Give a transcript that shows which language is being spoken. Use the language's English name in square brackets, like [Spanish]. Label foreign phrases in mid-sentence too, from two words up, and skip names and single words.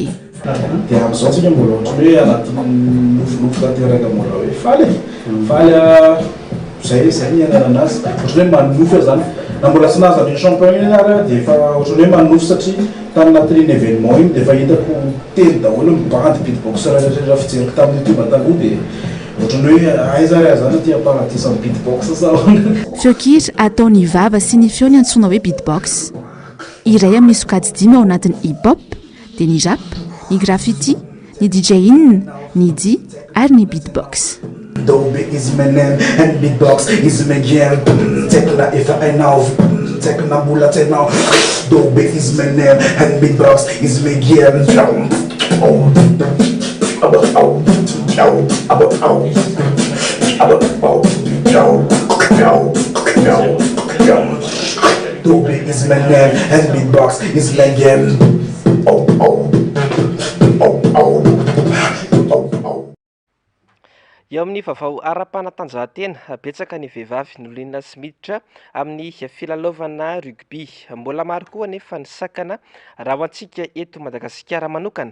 [Malagasy] Dia amin'izao tsika mbola ohatry hoe anatin'ny nofinofy tanteraka mbola hoe faly zay ny anarana azy ohatry hoe manofy zany na mbola tsy nahazo ny champion iny ary dia efa ohatry hoe manofy satria tany anatin'iny événement iny dia efa hitako teny daholo mibandy beatboxer rehetra fijeriko tamin'ny YouTube taloha dia ohatran'ny hoe aizary zany ty aparatisa amin'ny beatbox sao. Feokira ataony vava sy ny feo ny antsoina hoe beatbox. Iray amin'ny sokajy 5 ao anatin'ny hip-hop, dia ny rap, ny graffiti, ny DJ-in, ny D ary ny beatbox. [English] Dobe is my name and beatbox is my game. Tekna if I know, tekna mula tekna. Dobe is my name and beatbox is my game. Dobe is my name and beatbox is my game. [Malagasy] Eo amin'ny vaovao ara-panatanjahantena, betsaka ny vehivavy nolinina sy miditra amin'ny filalaovana rugby. Mbola maro koa nefa ny sakana raha ho antsika eto Madagasikara manokana.